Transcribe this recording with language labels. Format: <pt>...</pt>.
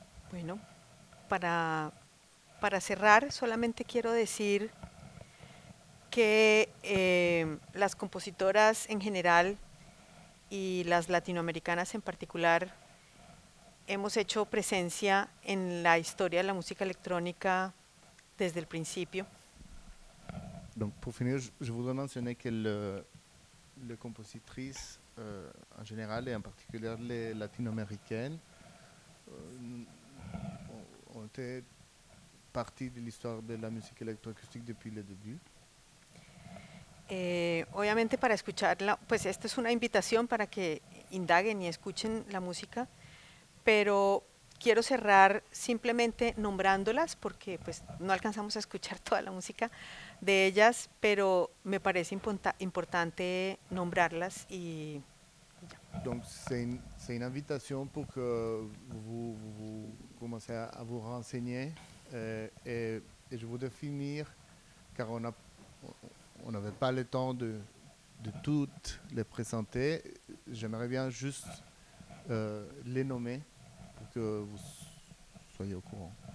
<es>Bueno, para cerrar, solamente quiero decir que las compositoras en general y las latinoamericanas en particular hemos hecho presencia en la historia de la música electrónica desde el principio.</es> <fr>Donc pour finir, je voudrais mentionner que les compositrices en général et en particulier les latino-américaines ont été partie de l'histoire de la musique électroacoustique depuis le début.</fr> <es>Obviamente para escucharla, pues esta es una invitación para que indaguen y escuchen la música, pero quiero cerrar simplemente nombrándolas porque pues no alcanzamos a escuchar toda la música de ellas, pero me parece importante nombrarlas y</es> <fr>donc c'est une invitation pour que vous commencez à vous renseigner et je voudrais finir car on n'avait pas le temps de toutes les présenter. J'aimerais bien juste les nommer pour que vous soyez au courant.</fr>